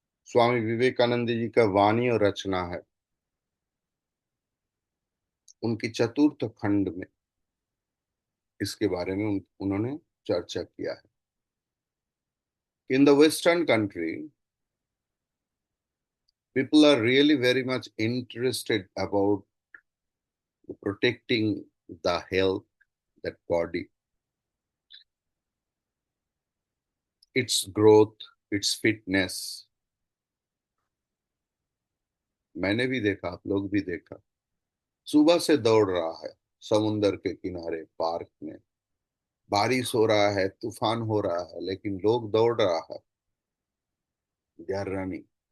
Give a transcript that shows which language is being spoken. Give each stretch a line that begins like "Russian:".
Hindi: स्वामी विवेकानंद जी का वाणी और रचना है। उनकी चतुर्थ खंड में इसके बारे में उन्होंने चर्चा किया है।
English: In the western country, people are really very much interested about protecting the health, that body, its growth, its fitness.
Hindi: मैंने भी देखा, आप लोग भी देखा, सुबह से दौड़ रहा है समुंदर के किनारे पार्क में। बारिश हो रहा है, तूफान हो रहा है, लेकिन लोग दौड़ रहा है।
English: They are running.